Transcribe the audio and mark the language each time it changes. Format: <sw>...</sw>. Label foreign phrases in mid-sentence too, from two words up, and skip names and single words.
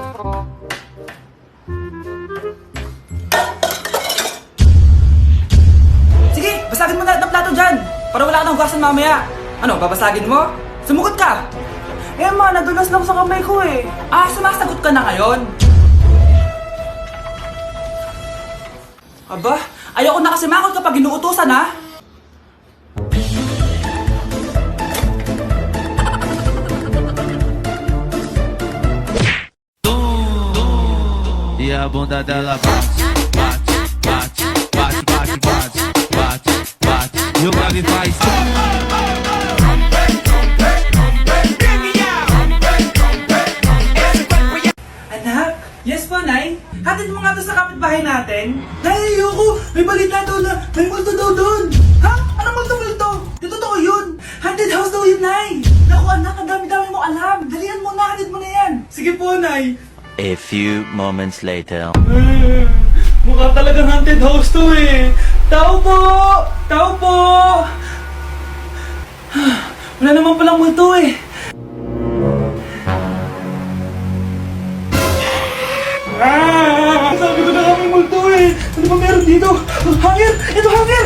<tl>Sige, basagin mo na lahat ng plato dyan. Para wala ka nang hugasan mamaya. Ano, babasagin mo? Sumugot ka. Eh ma, nadulas lang sa kamay ko eh. Sumasagot ka na ngayon. Aba, ayoko na kasi makot kapag inuutosan ha.</tl> <pt>E a bunda dela bate, bate, bate, bate, bate, bate, bate, bate. E o grave faz.</pt> <tl>Anak, yes po, Nay. Hatid mo nga to sa kapitbahay natin. Nay, ayoko. May balita daw na may multo daw doon. Ha? Anong multo-multo? Di totoo yun.</tl> <en>Haunted house</en> <tl>daw yun, Nay. Naku, anak, ang dami-dami mo alam. Dalian mo na, hatid mo na yan. Sige po, Nay.</tl> <en>A few moments later.</en> <tl>Mukha talagang</tl> <en>haunted house</en> <tl>to eh. Tao po! Tao po! Wala naman palang multo eh. Sabi ko na kami multo eh. Ano ba meron dito? Hangir! Ito hangir!</tl>